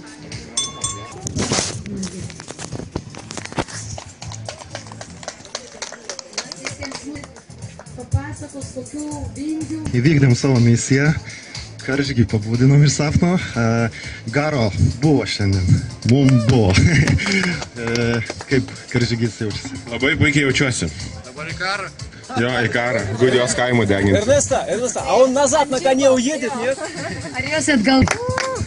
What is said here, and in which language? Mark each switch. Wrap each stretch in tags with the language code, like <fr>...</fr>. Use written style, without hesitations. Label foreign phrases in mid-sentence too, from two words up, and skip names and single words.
<lt>Papasakos kokių vingių. Įvykdėm savo misiją. Karžygį pabūdinom ir sapno. Garo buvo šiandien. Mum buvo. Kaip karžygys jaučiasi? Labai puikiai jaučiuosi. Dabar į karą? Jo, į karą. Gudijos kaimo deginti.</lt> <ru>Erneста, а он назад на коне уедет, нет?</ru> <lt>Ar jūs atgal...</lt>